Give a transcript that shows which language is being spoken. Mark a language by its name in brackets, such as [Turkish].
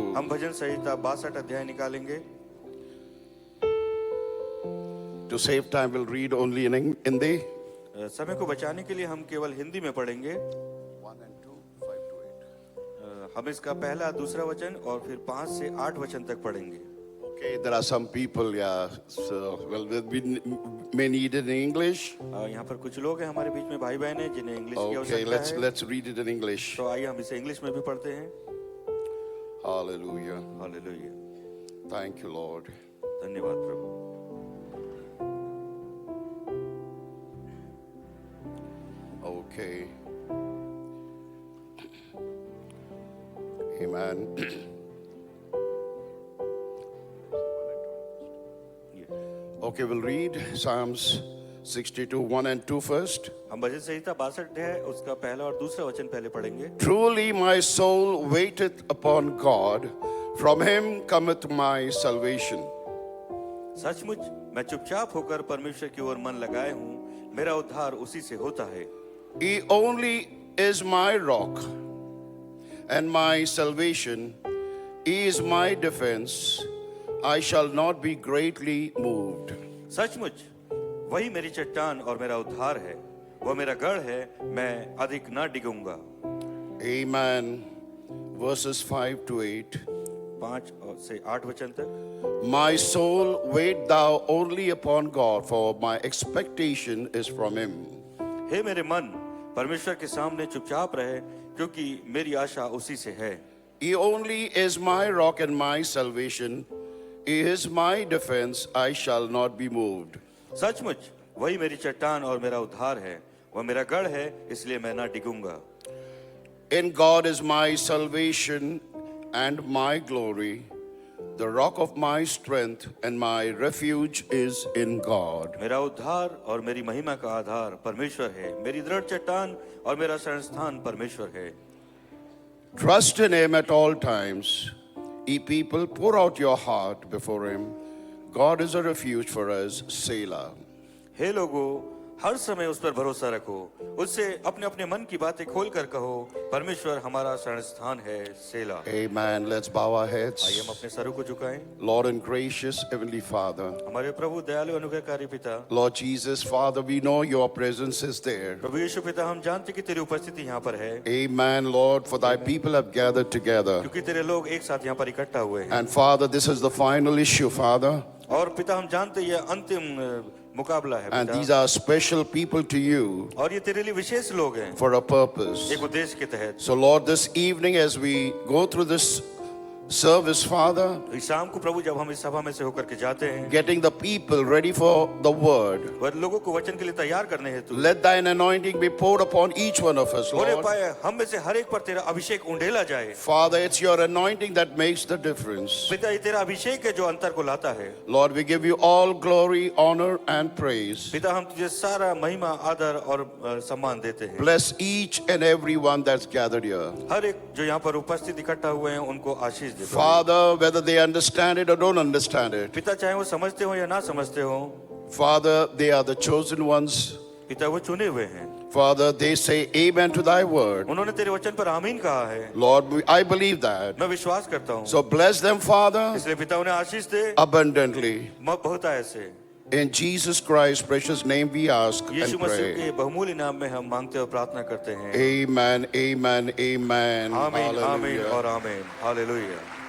[Hindi] हम भजन संहिता 62 अध्याय निकालेंगे। [English] To save time, we'll read only in Hindi. [Hindi] समय को बचाने के लिए हम केवल हिंदी में पढ़ेंगे। [English] 1 and 2, 5 to 8. [Hindi] हम इसका पहला दूसरा वचन और फिर 5 से 8 वचन तक पढ़ेंगे। [English] Okay, there are some people, so we may need it in English. [Hindi] यहाँ पर कुछ लोग हैं हमारे बीच में भाई बहन हैं जिन्हें इंग्लिश की [English] Okay, [Hindi] आवश्यकता है। [English] let's read it in English. [Hindi] तो आइए हम इसे इंग्लिश में भी पढ़ते हैं। [English] Hallelujah. [Hindi] Hallelujah. [English] Thank you, Lord. [Hindi] धन्यवाद प्रभु। [English] Okay. Amen. Okay, we'll read Psalms 62, 1 and 2 first. [Hindi] हम भजन संहिता 62 है उसका पहला और दूसरा वचन पहले पढ़ेंगे। [English] Truly my soul waiteth upon God, from him cometh my salvation. [Hindi] सचमुच मैं चुपचाप होकर परमेश्वर की ओर मन लगाए हूँ, मेरा उद्धार उसी से होता है। [English] He only is my rock and my salvation. He is my defense. I shall not be greatly moved. [Hindi] सचमुच वही मेरी चट्टान और मेरा उद्धार है, वह मेरा गढ़ है, मैं अधिक न डिगूंगा। [English] Amen. Verses 5 to 8. [Hindi] 5 से 8 वचन तक। [English] My soul, wait thou only upon God, for my expectation is from him. [Hindi] हे मेरे मन, परमेश्वर के सामने चुपचाप रहे, क्योंकि मेरी आशा उसी से है। [English] He only is my rock and my salvation. He is my defense. I shall not be moved. [Hindi] सचमुच वही मेरी चट्टान और मेरा उद्धार है, वह मेरा गढ़ है, इसलिए मैं ना डिगूंगा। [English] In God is my salvation and my glory. The rock of my strength and my refuge is in God. [Hindi] मेरा उद्धार और मेरी महिमा का आधार परमेश्वर है, मेरी दृढ़ चट्टान और मेरा शरण स्थान परमेश्वर है। [English] Trust in him at all times. Ye people, pour out your heart before him. God is a refuge for us. Selah. [Hindi] हे लोगो, हर समय उस पर भरोसा रखो, उससे अपने अपने मन की बातें खोल कर कहो, परमेश्वर हमारा शरण स्थान है। सेला। [English] Amen. Let's bow our [Hindi] आइए [English] heads. [Hindi] हम अपने सरों को झुकाएं। [English] Lord and gracious Heavenly Father, [Hindi] हमारे प्रभु दयालु अनुग्रहकारी पिता, [English] Lord Jesus, Father, we know your presence is there. [Hindi] प्रभु यीशु पिता, हम जानते कि तेरी उपस्थिति यहाँ पर है, [English] Amen, Lord, for thy people have gathered together. [Hindi] क्योंकि तेरे लोग एक साथ यहाँ पर इकट्ठा हुए हैं। [English] And Father, this is the final issue, Father. [Hindi] और पिता, हम जानते ये अंतिम मुकाबला है [English] And [Hindi] पिता, [English] these are special people to you [Hindi] और ये तेरे लिए विशेष लोग हैं, [English] for a purpose. [Hindi] एक उद्देश्य के तहत। [English] So, Lord, this evening as we go through this service, Father, [Hindi] इस शाम को प्रभु जब हम इस सभा में से होकर के जाते हैं, [English] getting the people ready for the word, [Hindi] वह लोगों को वचन के लिए तैयार करने हेतु [English] let thine anointing be poured upon each one of us, [Hindi] होने [English] Lord. [Hindi] पाए, हम में से हर एक पर तेरा अभिषेक उंडेला जाए। [English] Father, it's your anointing that makes the difference. [Hindi] पिता, ये तेरा अभिषेक है जो अंतर को लाता है। [English] Lord, we give you all glory, honor, and praise. [Hindi] पिता, हम तुझे सारा महिमा, आदर और सम्मान देते हैं। [English] Bless each and every one that's gathered here. [Hindi] हर एक जो यहाँ पर उपस्थित इकट्ठा हुए हैं उनको आशीष दे। [English] Father, whether they understand it or don't understand it, [Hindi] पिता, चाहे वो समझते हो या ना समझते हो, [English] Father, they are the chosen ones. [Hindi] पिता वो चुने हुए हैं। [English] Father, they say amen to thy word. [Hindi] उन्होंने तेरे वचन पर आमीन कहा है। [English] Lord, I believe that. [Hindi] मैं विश्वास करता हूँ। [English] So bless them, Father, [Hindi] इसलिए पिता उन्हें आशीष दे [English] abundantly. [Hindi] बहुत ऐसे। [English] In Jesus Christ's precious name we ask [Hindi] Yeshu [English] and [Hindi] Masih [English] pray. [Hindi] के बहुमूल्य नाम में हम मांगते और प्रार्थना करते हैं। [English] Amen, amen, amen. [Hindi] आमीन, आमीन [English] Hallelujah. [Hindi] और आमीन। हालेलुया।